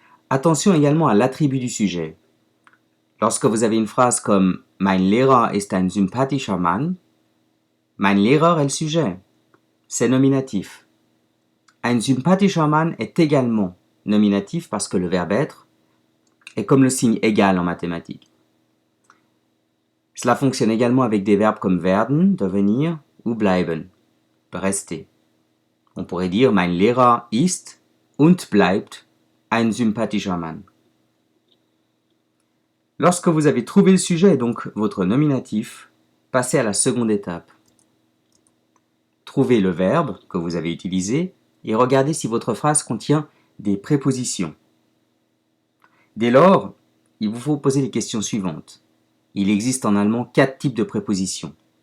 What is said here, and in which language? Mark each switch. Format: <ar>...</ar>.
<fr>Attention également à l'attribut du sujet. Lorsque vous avez une phrase comme «</fr> <de>Mein Lehrer ist ein sympathischer Mann</de> <fr>», Mein Lehrer est le sujet. C'est nominatif.</fr> <de>Ein sympathischer Mann</de> <fr>est également nominatif parce que le verbe être est comme le signe égal en mathématiques. Cela fonctionne également avec des verbes comme werden, devenir, ou bleiben, rester. On pourrait dire</fr> <de>Mein Lehrer ist und bleibt ein sympathischer Mann.</de> <fr>Lorsque vous avez trouvé le sujet et donc votre nominatif, passez à la seconde étape. Trouvez le verbe que vous avez utilisé et regardez si votre phrase contient des prépositions. Dès lors, il vous faut poser les questions suivantes. Il existe en allemand 4 types de prépositions.</fr>